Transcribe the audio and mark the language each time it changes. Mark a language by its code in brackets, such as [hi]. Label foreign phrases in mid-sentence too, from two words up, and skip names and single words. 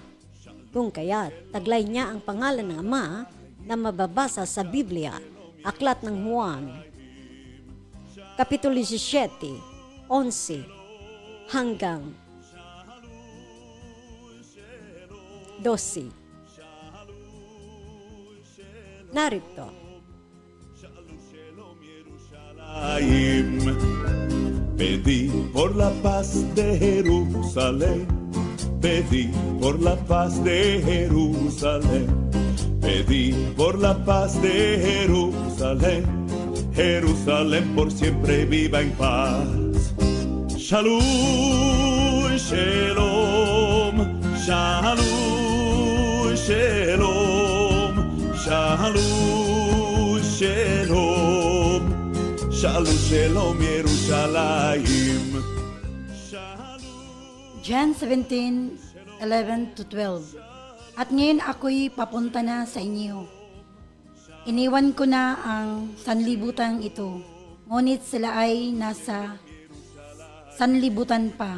[tl] Kung kaya, taglay niya ang pangalan ng ama na mababasa sa Biblia, Aklat ng Juan, Kapitulo 17, 11, hanggang 12. Narito. [es] Pedí por la paz de Jerusalén, pedí por la paz de Jerusalén, pedí por la paz de Jerusalén, Jerusalén por siempre viva en paz. [he] שלום, שלום, שלום, שלום, שלום, שלום, שלום, שלום, ירושלים. [en] John 17:11 to 12. [tl] At ngayon ako'y papunta na sa inyo. Iniwan ko na ang sanlibutan ito, ngunit sila ay nasa sanlibutan pa.